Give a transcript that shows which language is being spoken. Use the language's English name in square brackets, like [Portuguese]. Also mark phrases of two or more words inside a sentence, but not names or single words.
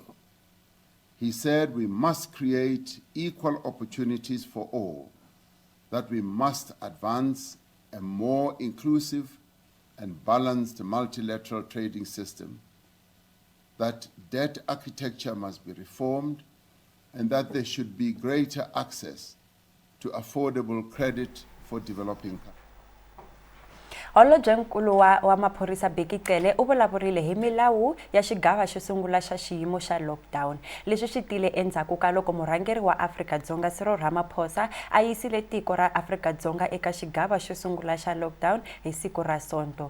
[English] He said we must create equal opportunities for all, that we must advance a more inclusive and balanced multilateral trading system, that debt architecture must be reformed, and that there should be greater access to affordable credit for developing countries. [Tsonga] Holobye Nkulu wa maphorisa Bheki Cele u vulavurile hi milawu ya xigava xo sungula xa xiyimo xa lockdown leswi swi tile endzhaku ka loko murhangeri wa Afrika-Dzonga Cyril Ramaphosa a yisile tiko ra Afrika-Dzonga eka xigava xo sungula xa lockdown hi siku ra Sonto.